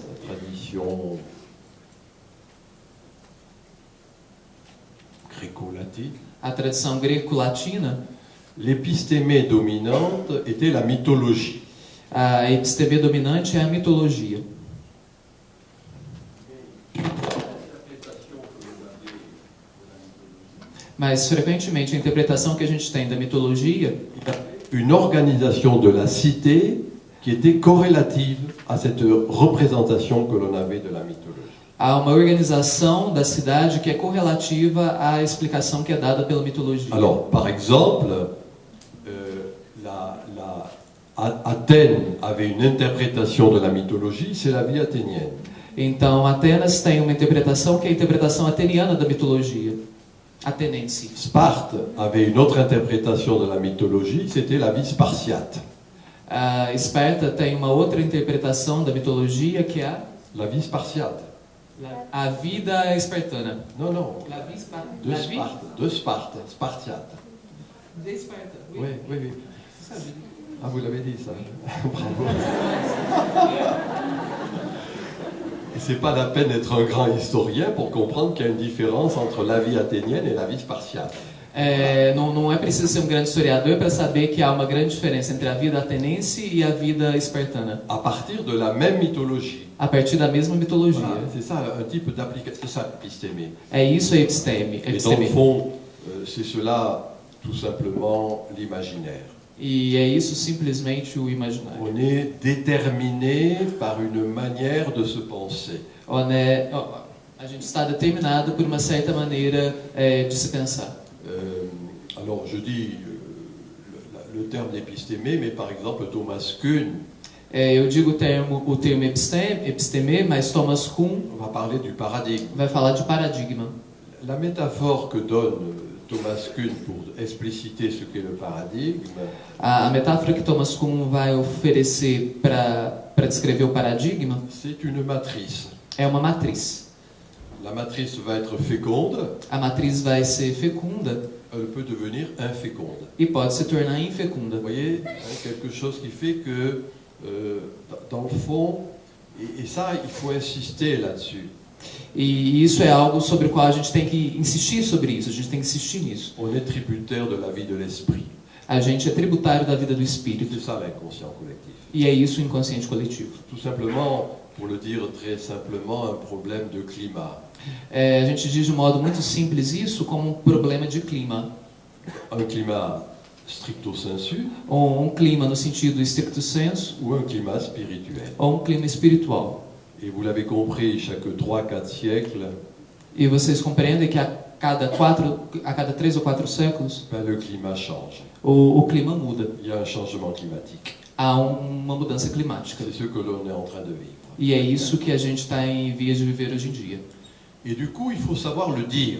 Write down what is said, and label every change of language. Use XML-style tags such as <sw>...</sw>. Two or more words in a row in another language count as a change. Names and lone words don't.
<fr>la tradition gréco-latine,</fr> <pt>a tradição greco-latina,</pt> <fr>l'épistémée dominante était la mythologie.</fr> <pt>a episteme dominante é a mitologia. Mas, frequentemente, a interpretação que a gente tem da mitologia</pt> <fr>Une organisation de la cité qui était corrélative à cette représentation que l'on avait de la mythologie.</fr> <pt>há uma organização da cidade que é correlativa à explicação que é dada pela mitologia.</pt> <fr>Alors, par exemple, Athènes avait une interprétation de la mythologie, c'est la vie athénienne.</fr> <pt>Então, Atenas tem uma interpretação que é a interpretação ateniana da mitologia, atenense.</pt> <fr>Sparte avait une autre interprétation de la mythologie, c'était la vie spartiate.</fr> <pt>A Esparta tem uma outra interpretação da mitologia que é</pt> <fr>La vie spartiate.</fr> <pt>a vida espartana.</pt> <fr>Non, non. La vie Sparta. De Sparte. De Sparte. Spartiate.</fr> <pt>De Esparta.</pt> <fr>Oui, oui, oui. Ah, vous l'avez dit ça. Bravo. Et c'est pas la peine d'être un grand historien pour comprendre qu'il y a une différence entre la vie athénienne et la vie spartiate.</fr> <pt>Não é preciso ser um grande historiador para saber que há uma grande diferença entre a vida atenense e a vida espartana.</pt> <fr>À partir de la même mythologie.</fr> <pt>A partir da mesma mitologia.</pt> <fr>Voilà, c'est ça un type d'application, c'est ça l'épistémée.</fr> <pt>É isso a episteme.</pt> <fr>Et dans le fond, c'est cela tout simplement l'imaginaire.</fr> <pt>E é isso simplesmente o imaginário.</pt> <fr>On est déterminé par une manière de se penser.</fr> <pt>A gente está determinado por uma certa maneira de se pensar.</pt> <fr>Alors je dis le terme d'épistémée, mais par exemple Thomas Kuhn.</fr> <pt>Eu digo o termo episteme, mas Thomas Kuhn</pt> <fr>va parler du paradigme.</fr> <pt>vai falar de paradigma.</pt> <fr>La métaphore que donne Thomas Kuhn pour expliciter ce qu'est le paradigme.</fr> <pt>A metáfora que Thomas Kuhn vai oferecer para descrever o paradigma</pt> <fr>c'est une matrice.</fr> <pt>É uma matriz.</pt> <fr>La matrice va être féconde.</fr> <pt>A matriz vai ser fecunda.</pt> <fr>Elle peut devenir inféconde.</fr> <pt>E pode se tornar infecunda.</pt> <fr>Vous voyez, quelque chose qui fait que, dans le fond, et ça, il faut insister là-dessus.</fr> <pt>E isso é algo sobre o qual a gente tem que insistir sobre isso. A gente tem que insistir nisso.</pt> <fr>On est tributaire de la vie de l'esprit.</fr> <pt>A gente é tributário da vida do espírito.</pt> <fr>C'est ça l'inconscient collectif.</fr> <pt>E é isso o inconsciente coletivo.</pt> <fr>Tout simplement, pour le dire très simplement, un problème de climat.</fr> <pt>A gente diz de modo muito simples isso como um problema de clima.</pt> <fr>Un climat</fr> <la>stricto sensu.</la> <pt>Ou um clima no sentido</pt> <la>stricto sensu.</la> <fr>Ou un climat spirituel.</fr> <pt>Ou um clima espiritual.</pt> <fr>Et vous l'avez compris, chaque 3-4 siècles.</fr> <pt>E vocês compreendem que a cada 3 ou 4 séculos,</pt> <fr>le climat change.</fr> <pt>O clima muda.</pt> <fr>Il y a un changement climatique.</fr> <pt>Há uma mudança climática.</pt> <fr>C'est ce que l'on est en train de vivre.</fr> <pt>E é isso que a gente está em vias de viver hoje em dia.</pt> <fr>Et du coup, il faut savoir le dire.</fr>